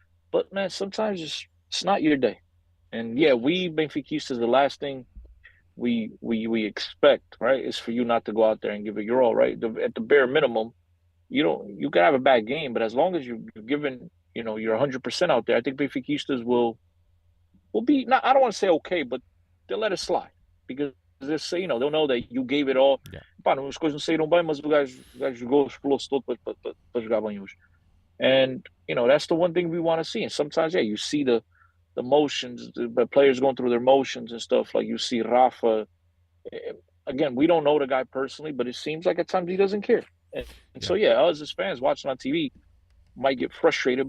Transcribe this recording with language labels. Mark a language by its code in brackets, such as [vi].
[en] But man, sometimes it's not your day. And yeah, we Benfiquistas, the last thing we expect, right, is for you not to go out there and give it your all, right? At the bare minimum, you can have a bad game, but as long as you're giving, you're 100% out there, I think Benfiquistas will be not. I don't want to say okay, but they'll let it slide because they say they'll know that you gave it all. Yeah. [pt] Pá, as coisas não saíram bem, mas o gajo jogou, explosou todo para jogar bem hoje. [en] And that's the one thing we want to see. And sometimes, yeah, you see the motions, the players going through their motions and stuff. Like you see Rafa. Again, we don't know the guy personally, but it seems like at times he doesn't care. And Yeah. so, yeah, us as fans watching on TV might get frustrated.